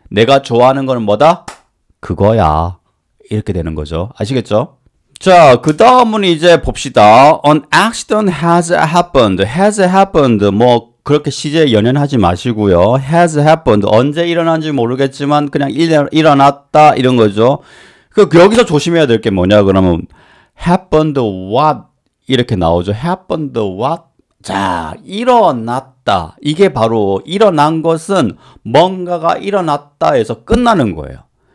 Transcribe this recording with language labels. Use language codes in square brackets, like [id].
[ko] 내가 좋아하는 거는 뭐다? 그거야. 이렇게 되는 거죠. 아시겠죠? 자, 그 다음은 이제 봅시다. [en] An accident has happened. has happened. [ko] 그렇게 시제 연연하지 마시고요. [en] has happened. [ko] 언제 일어난지 모르겠지만 그냥 일어났다 이런 거죠. 여기서 조심해야 될 게 뭐냐 그러면 [en] happened what [ko] 이렇게 나오죠. [en] happened what? [ko] 자, 일어났다. 이게 바로 일어난 것은 뭔가가 일어났다 해서 끝나는 거예요.